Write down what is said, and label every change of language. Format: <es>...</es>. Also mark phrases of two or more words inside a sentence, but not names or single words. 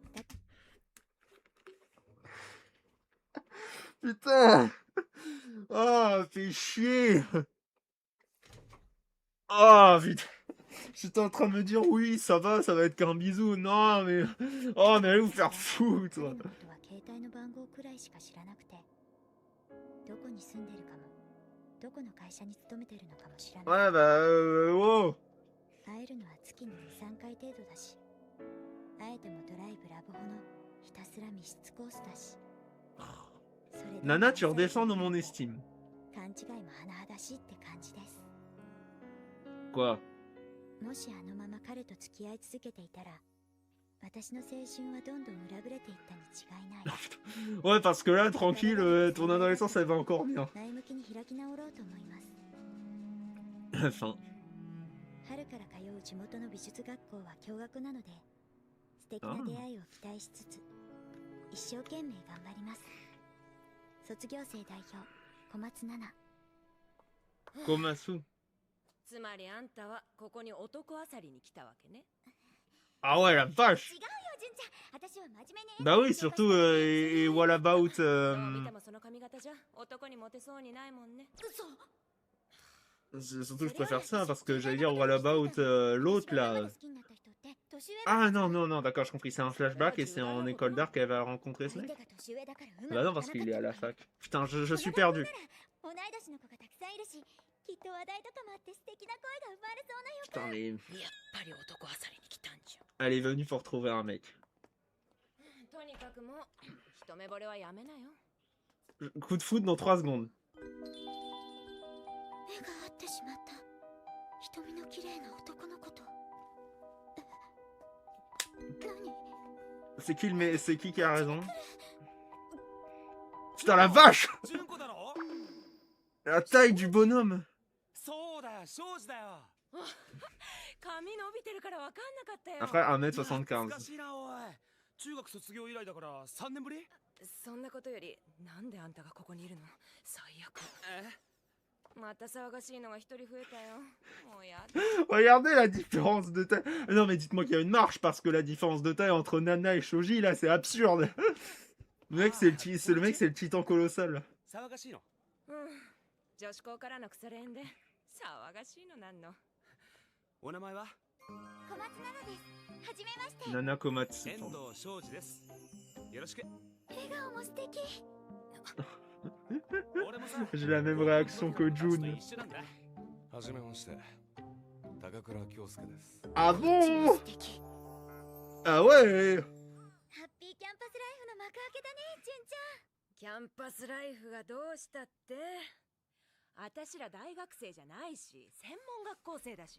<fr>Putain. Ah, fais chier. Ah, putain. J'étais en train de me dire, oui, ça va être qu'un bisou. Non, mais... Oh, mais allez vous faire foutre.</fr> <ja>彼のことは携帯の番号くらいしか知らなくてどこに住んでるかもどこの会社に勤めてるのかも知らない。</ja> <fr>Ouais, bah, wow.</fr> <ja>会えるのは月に 2,3 回程度だし会えてもドライブラブホのひたすら密室コースだしそれで</ja> <fr>Nana, tu redescends dans mon estime.</fr> <ja>勘違いも甚だしいって感じです。</ja> <fr>Quoi?</fr> <ja>もしあのまま彼と付き合い続けていたら私の青春はどんどん裏ぶれていったに違いない。</ja> <fr>Ouais, parce que là, tranquille, ton adolescence, elle va encore bien.</fr> <ja>前向きに開き直ろうと思います。</ja> <fr>Enfin.</fr> <ja>春から通う地元の美術学校は共学なので素敵な出会いを期待しつつ一生懸命頑張ります。卒業生代表小松菜奈。 Komasu. つまりあんたはここに男あさりに来たわけね。</ja> <fr>Ah ouais, la vache.</fr> <ja>違うよ純ちゃん、私は真面目に。</ja> <fr>Bah oui, surtout, et</fr> <en>what about...</en> <ja>どう見てもその髪型じゃ男にモテそうにないもんね。嘘。</ja> <fr>Surtout, je préfère ça, parce que j'allais dire</fr> <en>what about</en> <fr>l'autre, là. Ah non, non, non, d'accord, je compris, c'est un flashback et c'est en école d'art qu'elle va rencontrer ce mec. Bah non, parce qu'il est à la fac. Putain, je suis perdu.</fr> <ja>同い年の子がたくさんいるしきっと話題とかもあって素敵な声が生まれそうな予</ja> <fr>Putain,</fr> <ja>感。</ja> <fr>mais...</fr> <ja>やっぱり男あさりに来たんじゃ。</ja> <fr>Elle est venue pour trouver un mec.</fr> <ja>とにかくもう一目惚れはやめなよ。</ja> <fr>Coup de foudre dans 3 secondes.</fr> <ja>目が合ってしまった。瞳の綺麗な男の子と。何？</ja> <fr>C'est qui a raison? Putain, la vache!</fr> <ja>純子だろ。</ja> <fr>La taille du bonhomme!</fr> <ja>そうだよ、庄司だよ。髪伸びてるからわかんなかったよ。</ja> <fr>Un frère</fr> <ja>懐か</ja> <fr>1m75.</fr> <ja>しいなおい。中学卒業以来だから3年ぶり。そんなことよりなんであんたがここにいるの？最悪。また騒がしいのが一人増えたよ。もうやだ。</ja> <fr>Regardez la différence de taille. Non mais dites-moi qu'il y a une marche parce que la différence de taille entre Nana et Shoji là c'est absurde. Le mec c'est le mec c'est le titan colossal.</fr> <ja>騒がしいの。うん。女子校からの腐れ縁で騒がしいのなんの。お名前は？小松菜奈です。はじめまして。 Nana Komatsu. 遠藤庄司です。よろしく。笑顔も素敵。俺もさ。</ja> <fr>J'ai la même réaction que June.</fr> <ja>一緒なんだ。はじめまして。高倉京介です。</ja> <fr>Ah bon?</fr> <ja>素敵。</ja> <fr>Ah ouais.</fr> <ja>ハッピーキャンパスライフの幕開けだね、純ちゃん。キャンパスライフがどうしたって？あたしら大学生じゃないし、専門学校生だし。</ja>